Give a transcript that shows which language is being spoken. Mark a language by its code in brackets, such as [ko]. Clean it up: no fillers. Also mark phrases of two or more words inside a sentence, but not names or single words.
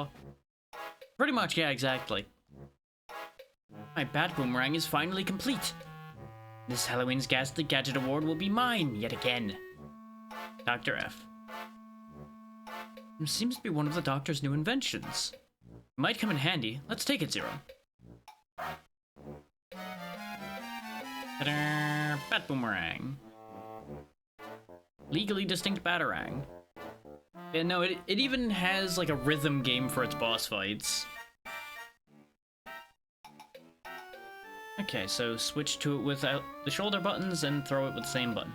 [en] Pretty much, yeah, exactly. My bat boomerang is finally complete. This Halloween's Ghastly Gadget Award will be mine, yet again. Dr. F. It seems to be one of the Doctor's new inventions. It might come in handy. Let's take it, Zero. Ta-da! Bat boomerang. Legally distinct Batarang. Yeah, no, it even has like a rhythm game for its boss fights. Okay, so switch to it without the shoulder buttons and throw it with the same button.